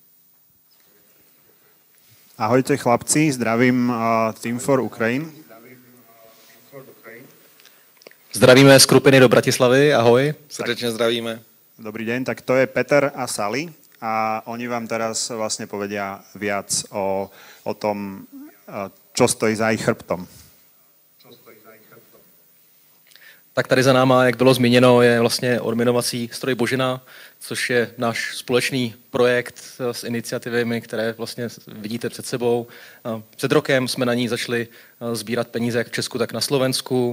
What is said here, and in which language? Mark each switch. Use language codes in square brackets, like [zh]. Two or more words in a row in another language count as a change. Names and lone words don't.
[sk] Ahojte chlapci, zdravím Team for Ukraine. Zdravíme z Krupiny do Bratislavy, ahoj, srdečne zdravíme. Dobrý deň, tak to je Peter a Sally a oni vám teraz vlastne povedia viac o tom, čo stojí za ich chrbtom. [cs] Tak tady za náma, jak bylo zmíněno, je vlastně odminovací stroj Božena, což je náš společný projekt s iniciativami, které vlastně vidíte před sebou. Před rokem jsme na ní začali sbírat peníze jak v Česku, tak na Slovensku.